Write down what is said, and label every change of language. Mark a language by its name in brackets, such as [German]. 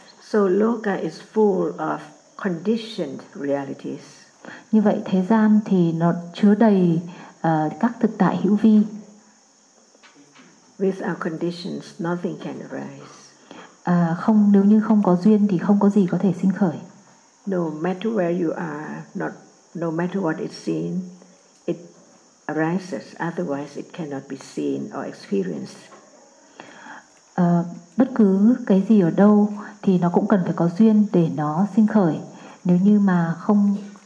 [English] So loka is full of conditioned realities. [Vietnamese] Như vậy thế gian thì nó chứa đầy các thực tại hữu vi. [English] With our conditions, nothing can arise. [Vietnamese] Không, nếu như không có duyên thì không có gì có thể sinh khởi. [English] No matter where you are, not no matter what is seen, it arises. Otherwise, it cannot be seen or experienced. [Vietnamese] Bất cứ cái gì ở đâu thì nó cũng cần phải có duyên để nó sinh khởi. Nếu như mà không